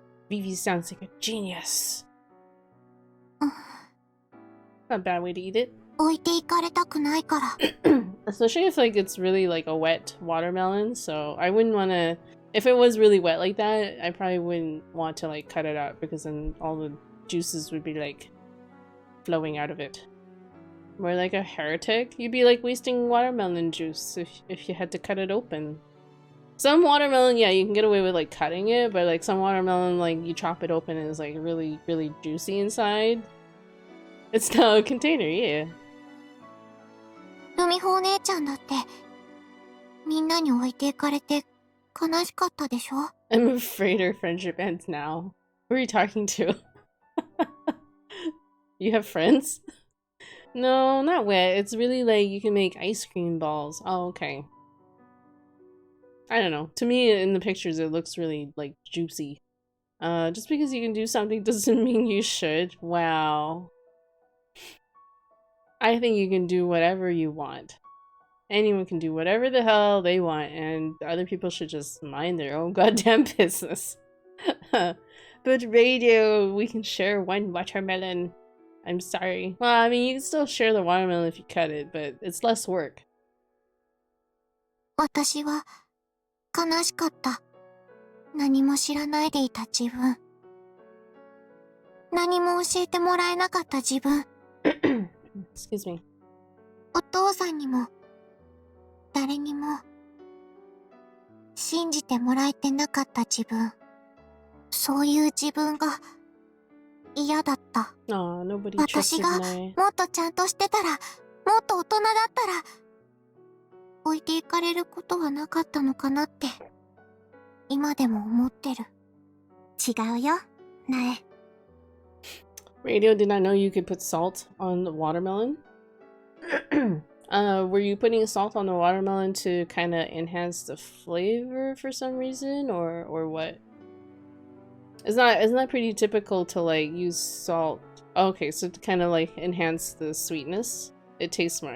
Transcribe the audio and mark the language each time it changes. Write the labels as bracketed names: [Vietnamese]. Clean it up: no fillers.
[English] Vivi sounds like a genius. Not a bad way to eat it. [Japanese] 置いていかれたくないから。 [English] Especially if like it's really like a wet watermelon, so I wouldn't want to. If it was really wet like that, I probably wouldn't want to like cut it up because then all the juices would be like flowing out of it. More like a heretic, you'd be like wasting watermelon juice if you had to cut it open. Some watermelon, yeah, you can get away with like cutting it, but like some watermelon, like you chop it open and it's like really, really juicy inside. It's now a container, yeah. [Japanese] ルミホお姉ちゃんだって、みんなに置いていかれて悲しかったでしょ? [English] I'm afraid our friendship ends now. Who are you talking to? You have friends? No, not wet. It's really like you can make ice cream balls. Oh, okay. I don't know. To me, in the pictures, it looks really like juicy. Just because you can do something doesn't mean you should. Wow. I think you can do whatever you want. Anyone can do whatever the hell they want, and other people should just mind their own goddamn business. But radio, we can share one watermelon. I'm sorry. Well, I mean, you can still share the watermelon if you cut it, but it's less work. [Japanese] 私は悲しかった。何も知らないでいた自分。何も教えてもらえなかった自分。 [English] Excuse me. [Japanese] お父さんにも、誰にも、信じてもらえてなかった自分。そういう自分が嫌だった。私がもっとちゃんとしてたら、もっと大人だったら、置いていかれることはなかったのかなって、今でも思ってる。違うよ、苗。 [English] Radio, did not know you could put salt on the watermelon. Were you putting salt on the watermelon to kind of enhance the flavor for some reason, or what? Isn't that pretty typical to like use salt? Oh, okay, so to kind of like enhance the sweetness, it tastes more.